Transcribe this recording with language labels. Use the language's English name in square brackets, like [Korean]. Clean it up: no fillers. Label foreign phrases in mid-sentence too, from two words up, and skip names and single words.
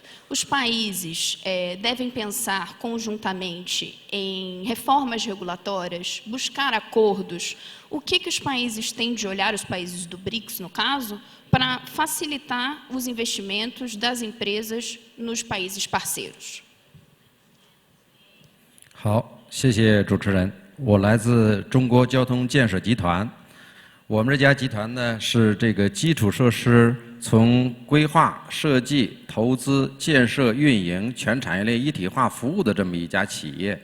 [Portuguese] Os países devem pensar conjuntamente em reformas regulatórias, buscar acordos. O que os países têm de olhar, os países do BRICS, no caso, para facilitar os investimentos das empresas nos países parceiros? [Chinese] 好，谢谢主持人。我来自中国交通建设集团，我们这家集团呢是这个基础设施从规划、设计、投资、建设、运营全产业链一体化服务的这么一家企业。